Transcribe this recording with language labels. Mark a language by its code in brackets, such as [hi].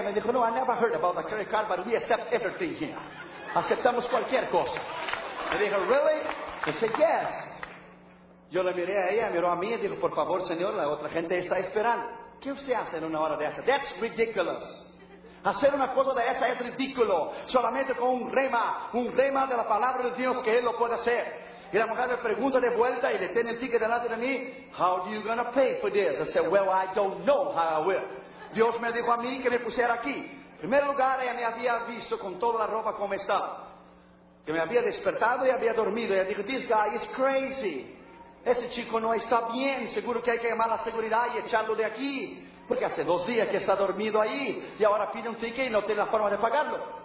[es] Me dijo, no, [en] I never heard about the credit card, but we accept everything here. [es] Aceptamos cualquier cosa. Me dijo, [en] really? I said, yes. [es] Yo le miré a ella, miró a mí y dijo, por favor, señor, la otra gente está esperando. ¿Qué usted hace en una hora de esa? [en] That's ridiculous. [es] Hacer una cosa de esa es ridículo. Solamente con un rema de la palabra de Dios que él lo puede hacer. Y la mujer me pregunta de vuelta y le tiene el ticket delante de mí. [en] How are you going to pay for this? I said, well, I don't know how I will. [es] Dios me dijo a mí que me pusiera aquí. En primer lugar, ella me había visto con toda la ropa como estaba. Que me había despertado y había dormido. Ella dijo, [en] this guy is crazy. [es] Ese chico no está bien. Seguro que hay que llamar a la seguridad y echarlo de aquí. Porque hace 2 días que está dormido ahí. Y ahora pide un ticket y no tiene la forma de pagarlo.